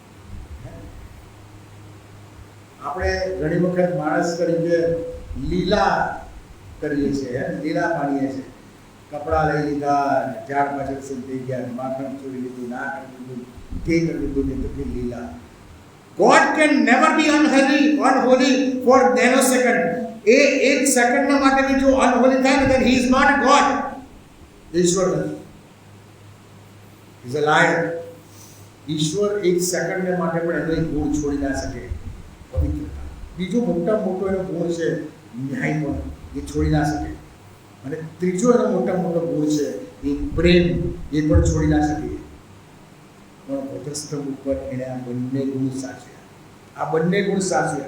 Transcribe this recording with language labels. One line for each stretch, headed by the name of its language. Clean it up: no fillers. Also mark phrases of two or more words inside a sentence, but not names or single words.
Gujarati: આપણે ઘણી વખત માણસ તરીકે લીલા કરીએ છીએ, લીલા માનીએ છીએ. કપડાં લઈ લીધા, ઝાડ પાછળ સુઈ થઈ ગયા, માખણ ચોરી લીધું, ના કરી લીધું, તે કરી લીધું, ને તો કે લીલા.
English: God can never be unholy for nanosecond.
Gujarati: એ એક સેકન્ડના માટે બી જો અનહોલી થાય ને
English: then he is not God.
Gujarati: ઈશ્વર નથી,
English: he is a liar.
Gujarati: ઈશ્વર એક સેકન્ડને માટે પણ એનો એક ગુણ છોડી ના શકે, પવિત્રતા. બીજો મોટો એનો ગુણ છે ન્યાય, પણ એ છોડી ના શકે. અને ત્રીજો એનો મોટો ગુણ છે એ પ્રેમ, એ પણ છોડી ના શકે. પણ વધસ્તંભ ઉપર એણે આ બંને ગુણ સાચવ્યા.